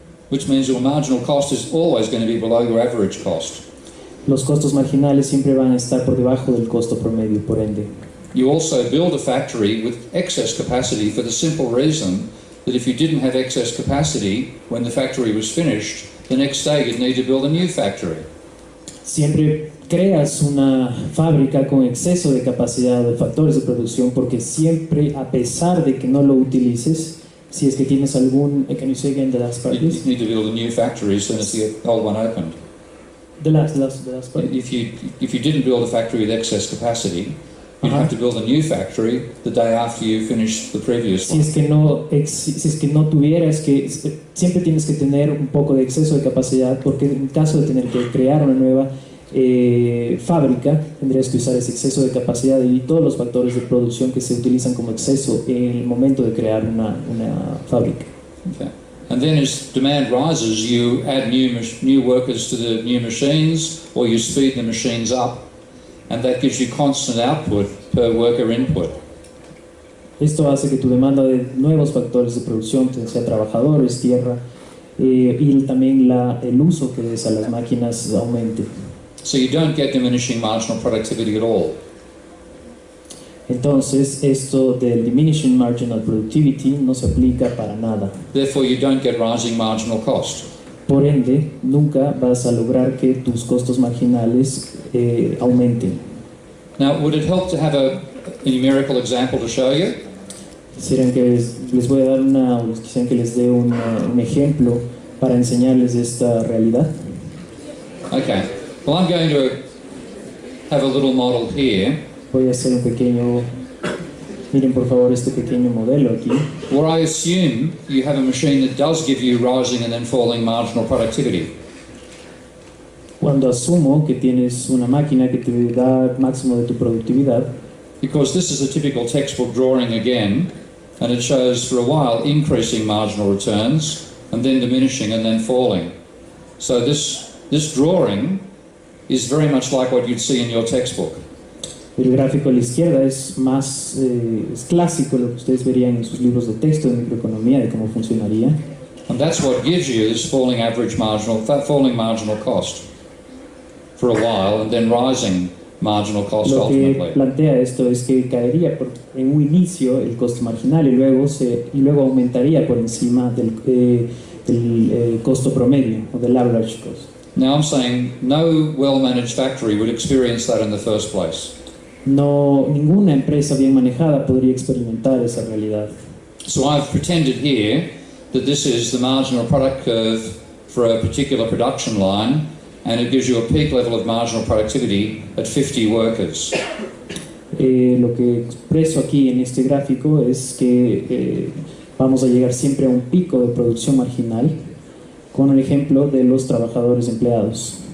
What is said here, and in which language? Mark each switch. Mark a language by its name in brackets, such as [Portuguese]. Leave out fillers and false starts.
[English] Which means your marginal cost is always going to be below your average cost. [Spanish] Los costos marginales siempre van a estar por debajo del costo promedio, por ende. [English] You also build a factory with excess capacity for the simple reason that if you didn't have excess capacity when the factory was finished, the next day you'd need to build a new factory. [Spanish] Siempre creas una fábrica con exceso de capacidad de factores de producción porque siempre, a pesar de que no lo utilices, si es que tienes algún... [English] Can you say again the last part, please? You need to build a new factory as soon as the old one opened. The last part. If you didn't build a factory with excess capacity, you'd have to build a new factory the day after you finished the previous one. [Spanish] Si es que no tuvieras siempre tienes que tener un poco de exceso de capacidad, porque en caso de tener que crear una nueva fábrica, tendrías que usar ese exceso de capacidad y todos los factores de producción que se utilizan como exceso en el momento de crear una fábrica. [English] Okay. And then as demand rises, you add new workers to the new machines, or you speed the machines up, and that gives you constant output per worker input. [Spanish] Esto hace que tu demanda de nuevos factores de producción, sea trabajadores, tierra, y también el uso que des a las máquinas aumente. [English] So you don't get diminishing marginal productivity at all. [Spanish] Entonces, esto del [English] diminishing marginal productivity [Spanish] no se aplica para nada. [English] Therefore, you don't get rising marginal cost. [Spanish] Por ende, nunca vas a lograr que tus costos marginales aumenten. [English] Now, would it help to have a numerical example to show you? [Spanish] Quisieran que les voy a dar quisieran que les dé un ejemplo para enseñarles esta realidad. [English] Okay. Well, I'm going to have a little model here. [Spanish] Voy a hacer miren por favor este pequeño modelo aquí. [English] Where I assume you have a machine that does give you rising and then falling marginal productivity. [Spanish] Cuando asumo que tienes una máquina que te da máximo de tu productividad. [English] Because this is a typical textbook drawing again, and it shows for a while increasing marginal returns and then diminishing and then falling. So this drawing is very much like what you'd see in your textbook. [Spanish] El gráfico a la izquierda es es clásico lo que ustedes verían en sus libros de texto de microeconomía de cómo funcionaría. [English] And that's what gives you this falling marginal cost for a while and then rising marginal cost ultimately. [Spanish] Lo que plantea esto es que caería en un inicio el costo marginal y luego aumentaría por encima del costo promedio o del average cost. [English] Now I'm saying no well-managed factory would experience that in the first place. [Spanish] Ninguna empresa bien manejada podría experimentar esa realidad. [English] So I've pretended here that this is the marginal product curve for a particular production line, and it gives you a peak level of marginal productivity at 50 workers. [Spanish] Lo que expreso aquí en este gráfico es que vamos a llegar siempre a un pico de producción marginal con el ejemplo de los trabajadores empleados.